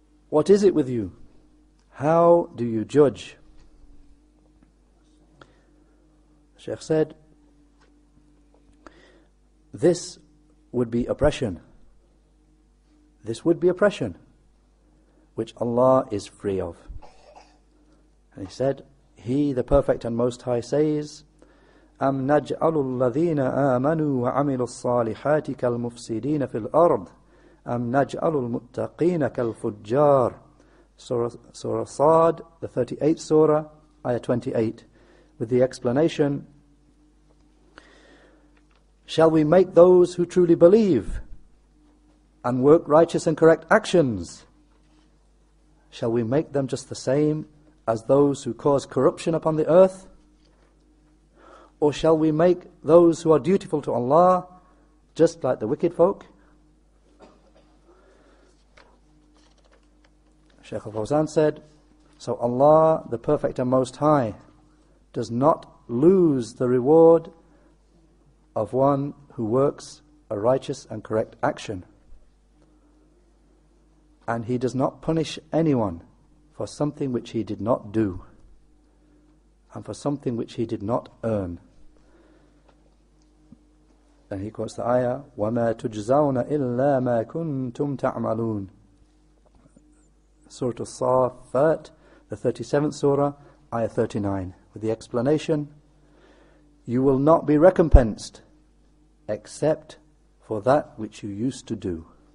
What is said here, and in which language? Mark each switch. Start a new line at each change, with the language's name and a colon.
English: What is it with you? How do you judge? Shaykh said, this would be oppression. This would be oppression, which Allah is free of. And he said, He, the Perfect and Most High, says,
Arabic: أَمْ نَجْعَلُ الَّذِينَ آمَنُوا وَعَمِلُوا الصَّالِحَاتِ كَالْمُفْسِدِينَ فِي الْأَرْضِ أَمْ نَجْعَلُ الْمُتَّقِينَ كَالْفُجَّارِ.
English: Surah Sad, the 38th surah, ayah 28, with the explanation, shall we make those who truly believe and work righteous and correct actions, shall we make them just the same as those who cause corruption upon the earth? Or shall we make those who are dutiful to Allah just like the wicked folk? Shaykh al Fawzan said, so Allah, the Perfect and Most High, does not lose the reward of one who works a righteous and correct action. And He does not punish anyone for something which he did not do and for something which he did not earn. And he quotes the ayah,
Arabic: وَمَا تُجْزَوْنَ إِلَّا مَا كُنْتُمْ تَعْمَلُونَ.
English: Surah Al-Saffat, the 37th surah, ayah 39, with the explanation, you will not be recompensed except for that which you used to do.